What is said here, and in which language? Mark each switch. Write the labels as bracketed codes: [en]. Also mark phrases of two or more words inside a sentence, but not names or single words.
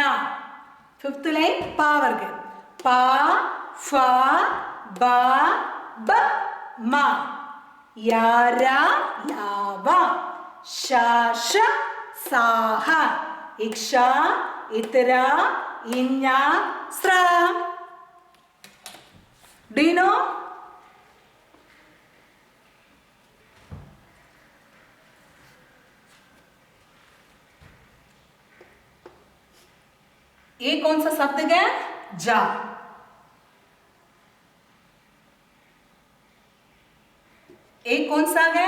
[en] fifth line [hi] पा वर्ग. पा, फा, बा, ब, मा. यारा, यावा. शा, श, साह. इक्षा, इतरा, इन्या, स्रा. [en] Do you know? [hi] ये कौन सा शब्द है? जा. ये कौन सा है?